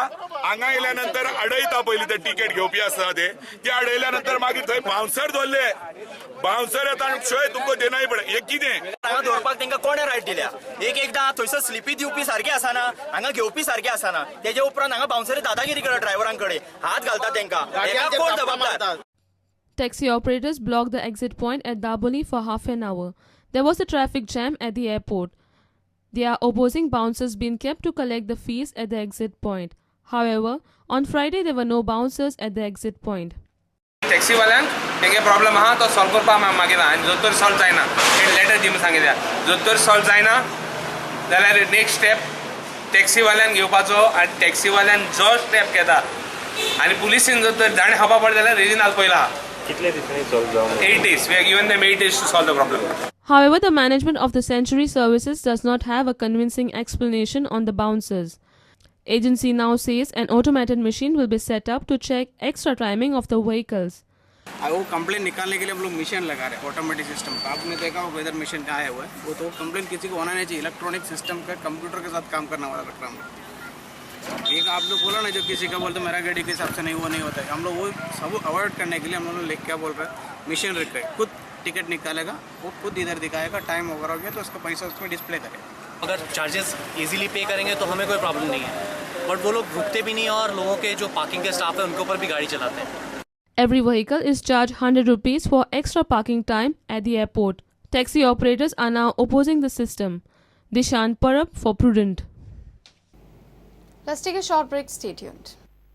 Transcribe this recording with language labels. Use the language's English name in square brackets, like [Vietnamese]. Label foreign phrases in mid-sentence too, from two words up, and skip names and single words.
[Konkani] हांगा येयल्या नंतर अडयता पयलीं ते टिकेट घेवपी आसता ते अडयल्या नंतर मागीर थंय बाउन्सर दवरले. बाउन्सर येता आनी शोय तुमकां देनाय पडे. हे कितें हांगा दवरपाक तांकां कोणे रायट दिल्या? एकदां थंयसर स्लिपी दिवपी सारखे आसना, हांगा घेवपी सारखे आसना. तेजे उपरांत हांगा बाउन्सर दादागिरी करता ड्रायव्हरांकडे हात घालता तांकां. कोण जबाबदार? [English] Taxi operators blocked the exit point at Daboli for half an hour. There was a traffic jam at the airport. They are opposing bouncers being kept to collect the fees at the exit point. However, on Friday there were no bouncers at the exit point. [Konkani] टॅक्सीवाल्यांक तेंगे प्रॉब्लेम आहा तो सॉल्व करपाक मागीर आनी जर तर सॉल्व जायना लेटर दी सांगितल्या जर तर सॉल्व जायना जाल्यार [English] next step [Konkani] टॅक्सीवाल्यांक घेवपाचो आनी टॅक्सीवाल्यान जो स्टेप घेता आनी पुलिसीन जर तर जाणे खावपा पडले जाल्यार रेजिनाल पयला आहा कितले दिसांनी सॉल्व जावं [English] 8 days. We have given them 8 days to solve the problem. However, the management of the Century Services does not have a convincing explanation on the bouncers. Agency now says an automated machine will be set up to check extra timing of the vehicles. [Hindi] वो कंप्लेंट निकालने के लिए हम लोग मशीन लगा रहे हैं [English] automatic system [Hindi] का। आपने देखा होगा इधर मशीन का आया हुआ है वो तो कंप्लेंट किसी को होना नहीं चाहिए। [English] electronic system [Hindi] का कंप्यूटर के साथ काम करने वाला रख रहा हूँ। एक आप लोग बोला ना जो किसी का बोलते मेरा गाड़ी के हिसाब से नहीं वो नहीं होता है। हम लोग वो सब अवॉइड करने के लिए हम लोग क्या बोल रहे हैं मशीन रख रहे खुद टिकट निकालेगा वो खुद इधर दिखाएगा टाइम वगैरह हो गया तो उसका पैसा उसमें डिस्प्ले करेगा। अगर [English] charges easily pay [Hindi] करेंगे तो हमें कोई प्रॉब्लम नहीं है बट वो लोग रुकते भी नहीं है और लोगों के जो पार्किंग के स्टाफ है उनके ऊपर भी गाड़ी चलाते हैं। [English] Every vehicle is charged 100 rupees for extra parking time at the airport. Taxi operators are now opposing the system. Dishan Parab for Prudent. Let's take a short break. Stay tuned.